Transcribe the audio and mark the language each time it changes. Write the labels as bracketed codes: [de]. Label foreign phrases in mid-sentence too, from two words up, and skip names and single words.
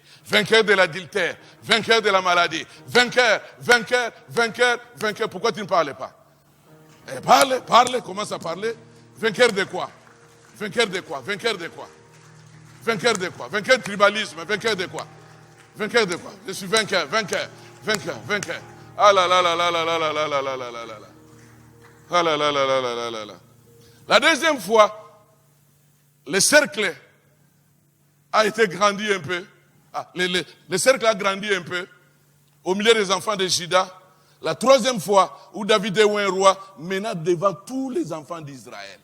[fr] Vainqueur de l'adultère. Vainqueur de la maladie. Vainqueur. Pourquoi tu ne parles pas? Parle, commence à parler. Vainqueur de quoi? Vainqueur de tribalisme, vainqueur de quoi? Je suis vainqueur. Ah là là là là là là là là là là là là là. Ah là là là là là là là là. La deuxième fois, le cercle a été grandi un peu. Le cercle a grandi un peu au milieu des enfants de Juda. La troisième fois où David est un roi, mena devant tous les enfants d'Israël.